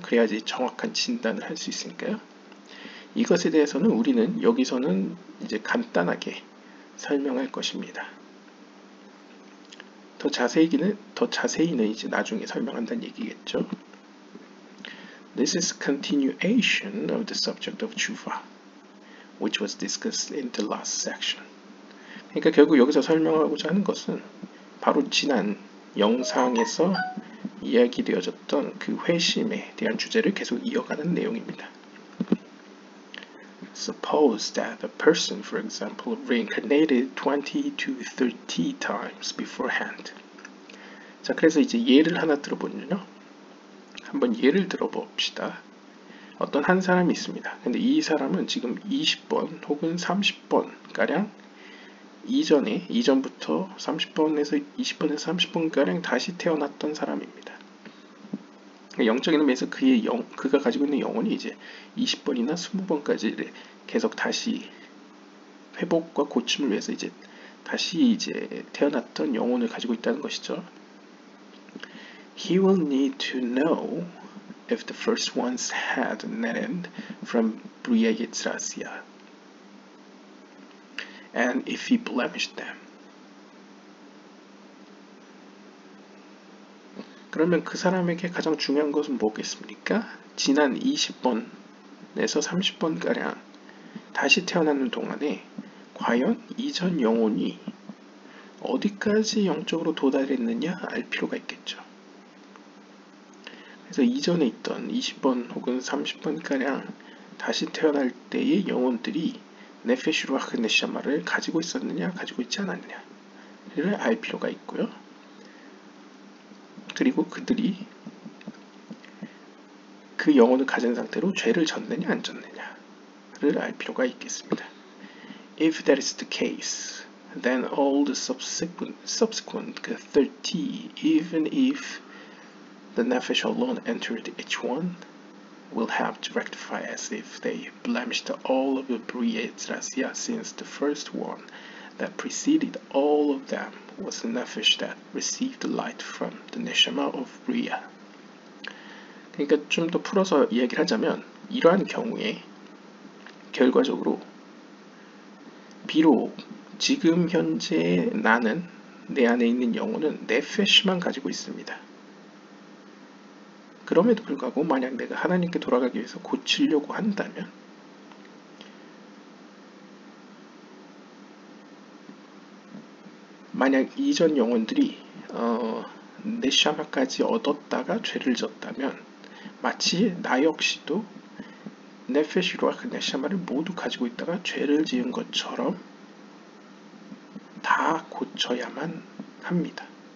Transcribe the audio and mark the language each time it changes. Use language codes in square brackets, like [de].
[ko] 그래야지 정확한 진단을 할 수 있으니까요. 이것에 대해서는 우리는 여기서는 이제 간단하게 설명할 것입니다. 더 자세히는 이제 나중에 설명한다는 얘기겠죠. [en] This is continuation of the subject of tshuva, which was discussed in the last section. [ko] 그러니까 결국 여기서 설명하고자 하는 것은 바로 지난 영상에서 이야기되어졌던 그 회심에 대한 주제를 계속 이어가는 내용입니다. [en] Suppose that a person, for example, reincarnated 20 to 30 times beforehand. [ko] 자, 그래서 이제 예를 하나 들어보면요. 한번 예를 들어봅시다. 어떤 한 사람이 있습니다. 근데 이 사람은 지금 20번 혹은 30번 가량 이전부터 30번에서 20번에서 30번 가량 다시 태어났던 사람입니다. 영적인 의미에서 그가 가지고 있는 영혼이 이제 20번이나 20번까지 계속 다시 회복과 고침을 위해서 이제 다시 이제 태어났던 영혼을 가지고 있다는 것이죠. [en] He will need to know if the first ones had an end from Bria Yetzirasya, and if he blemished them. [ko] 그러면 그 사람에게 가장 중요한 것은 뭐겠습니까? 지난 20번에서 30번가량 다시 태어나는 동안에 과연 이전 영혼이 어디까지 영적으로 도달했느냐 알 필요가 있겠죠. 그래서 이전에 있던 20번 혹은 30번가량 다시 태어날 때의 영혼들이 네페시 루아흐 네샤마를 가지고 있었느냐 가지고 있지 않았느냐를 알 필요가 있고요. 그리고 그들이 그 영혼을 가진 상태로 죄를 졌느냐 안 졌느냐를 알 필요가 있겠습니다. [en] If that is the case, then all the subsequent 30, even if the nefesh alone entered each one, will have to rectify as if they blemished all of the Bria Yetzirasya, since the first one that preceded all of them was the nefesh that received the light from the neshama of Bria. [ko] 그러니까 좀 더 풀어서 이야기를 하자면 이러한 경우에 결과적으로 비록 지금 현재 나는 내 안에 있는 영혼은 네페시만 가지고 있습니다. 그럼에도 불구하고 만약 내가 하나님께 돌아가기 위해서 고치려고 한다면 만약 이전 영혼들이 네샤마까지 얻었다가 죄를 졌다면 마치 나 역시도 네페시로와 그 네샤마를 모두 가지고 있다가 죄를 지은 것처럼 다 고쳐야만 합니다.